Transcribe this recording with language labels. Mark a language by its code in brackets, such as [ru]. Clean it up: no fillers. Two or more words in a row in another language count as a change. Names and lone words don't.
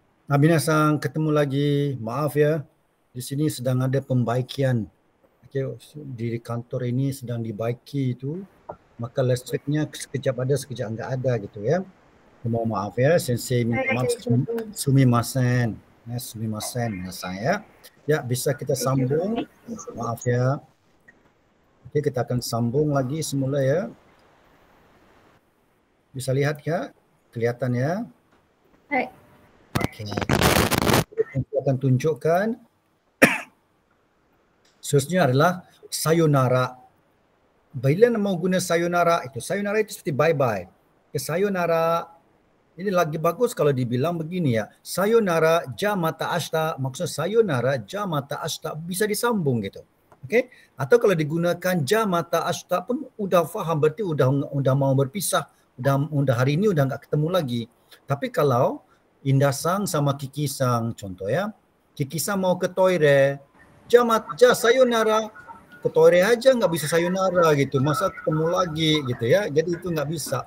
[id] Minasan, ketemu lagi. Maaf ya, di sini sedang ada pembaikian. Okay, di kantor ini sedang dibaiki itu, maka listriknya sekejap ada, sekejap enggak ada gitu ya. Mohon maaf ya, sensei minta maaf. Sumimasen. Ya, [ja] すみません みなさん [id] ya. Ya, bisa kita sambung. Maaf ya. Oke, kita akan sambung lagi semula ya. Bisa lihat ya? Kelihatan ya? Hai. Okey. Saya akan tunjukkan. Seterusnya adalah sayonara. Bila mau guna sayonara itu seperti bye-bye. Sayonara ini lagi bagus kalau dibilang begini ya. [ja] さようなら じゃまた あした, [id] maksud [ja] さようなら じゃまた あした [id] bisa disambung gitu. Okey? Atau kalau digunakan [ja] じゃまた あした [id] pun udah faham, berarti udah mau berpisah, udah hari ini udah enggak ketemu lagi. Tapi kalau Indah-san sama Kiki-san contoh ya. Kiki-san mau ke toilet, sayonara, ke toilet aja nggak bisa sayonara gitu, masa ketemu lagi gitu ya, jadi itu nggak bisa.